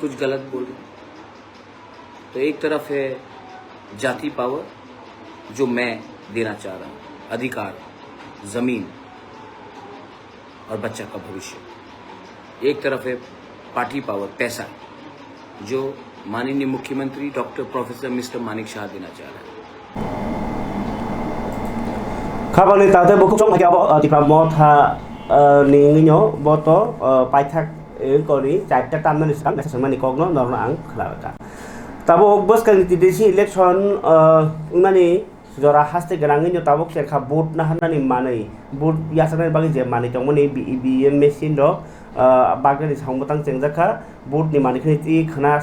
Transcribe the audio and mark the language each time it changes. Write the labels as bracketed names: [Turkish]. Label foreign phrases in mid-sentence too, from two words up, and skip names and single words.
[Hindi] कुछ गलत बोल रहे तो एक तरफ है जाति पावर जो मैं देना चाह रहा हूं, अधिकार, जमीन और बच्चा का भविष्य। एक तरफ है पार्टी पावर, पैसा, जो माननीय मुख्यमंत्री डॉक्टर प्रोफेसर मिस्टर मानिक शाह देना चाह रहे हैं। [Kok Borok] Kabani tade buku chong lagi abo di pramotha ninginyo boto paithak kori chaita tamna nisam nesa mani kogno norna ang khalaka. Tabo bos kali [English] TDC election [Kok Borok] mani jora haste garanginyo tabo serkha vote na hanani manai vote yasana bagi je mani tongmani [English] EVM machine [Kok Borok] do bagani sangmotang jengjaka vote ni mani khiti khana